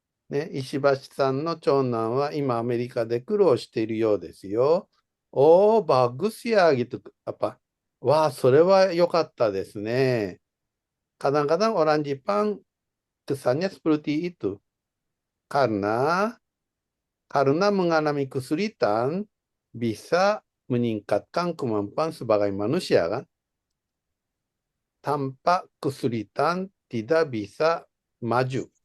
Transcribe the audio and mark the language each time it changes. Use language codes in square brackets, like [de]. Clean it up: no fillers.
[ja] ね、石橋さんの長男は今アメリカで苦労しているようですよ。 [id] おー、bagus ya gitu. Apa? [ja] Wah, それは良かったですね。 [id] Kadang-kadang orang Jepang kesannya seperti itu. Karena mengalami kesulitan bisa meningkatkan kemampuan sebagai manusia kan. Tanpa kesulitan tidak bisa maju.